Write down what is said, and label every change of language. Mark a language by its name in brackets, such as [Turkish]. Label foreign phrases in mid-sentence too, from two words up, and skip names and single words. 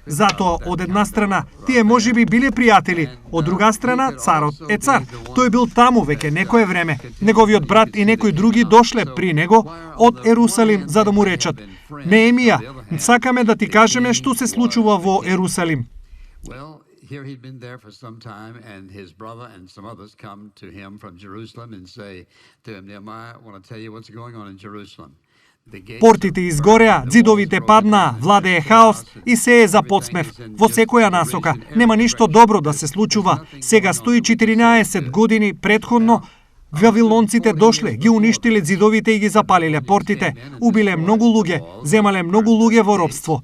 [Macedonian] Затоа од една страна тие можеби биле пријатели, од друга страна царот е цар. Тој бил таму веќе некое време. Неговиот брат и некои други дошле при него од Ерусалим за да му речат: Неемија, сакаме да ти кажеме што се случува во Ерусалим. [English] Here he'd been there for some time, and his brother and some others come to him from Jerusalem and say to him, Nehemiah, I want to tell you what's going on in Jerusalem. [Macedonian] Портите изгореа, ѕидовите паднаа, владее хаос и се е за подсмев. Во секоја насока нема ништо добро да се случува. Сега 114 години предходно вавилонците дошле, ги уништиле ѕидовите и ги запалиле портите, убиле многу луѓе, земале многу луѓе во робство.